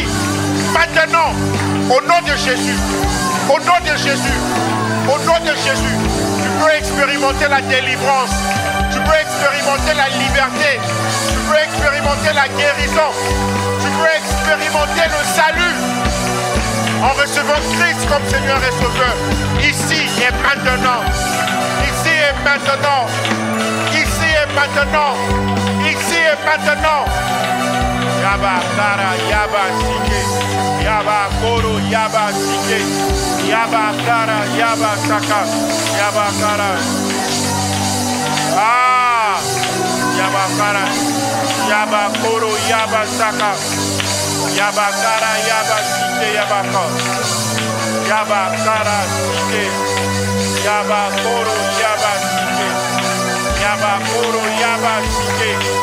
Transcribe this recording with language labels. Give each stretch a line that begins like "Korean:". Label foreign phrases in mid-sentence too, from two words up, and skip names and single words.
French: Maintenant, au nom de Jésus, au nom de Jésus, au nom de Jésus, tu peux expérimenter la délivrance, tu peux expérimenter la liberté, tu peux expérimenter la guérison, tu peux expérimenter le salut en recevant Christ comme Seigneur et Sauveur, ici et maintenant, ici et maintenant, ici et maintenant, ici et maintenant. Yaba Kara, Yaba Sike, Yaba Koro, Yaba Sike, Yaba Kara, Yaba Saka, Yaba Kara. Ah, Yaba Kara, Yaba Koro, Yaba Saka, Yaba Kara, Yaba Sike, Yaba Kara, Yaba Kara, Sike, Yaba Koro, Yaba Sike, Yaba Koro, Yaba Sike.